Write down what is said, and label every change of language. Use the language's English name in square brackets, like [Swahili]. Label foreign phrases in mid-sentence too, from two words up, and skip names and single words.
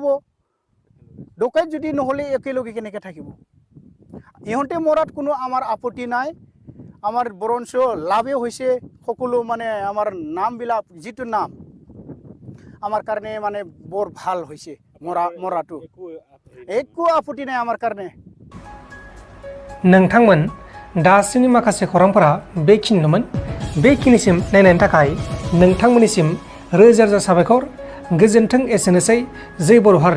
[Assamese] ডকাইত যদি নহ'লে একেলগে কেনেকৈ থাকিব? ইহঁতে মৰাত কোনো আমাৰ আপত্তি নাই। আমাৰ বৰঞ্চ লাভে হৈছে, সকলো মানে আমাৰ নামবিলাক, যিটো নাম আমাৰ কাৰণে মানে বৰ ভাল হৈছে। মৰাটো একো আপত্তি নাই আমাৰ কাৰণে। [Bodo] नोंथांमोन दासिमनि माखासे खौरांफोरा बेखिनिनोमोन। बेखिनिसिम नायनायनि थाखाय नोंथांमोननिसिम रोजा रोजा साबायखर। गोजोन्थों। एसेनोसै। जय बर' हारिनि।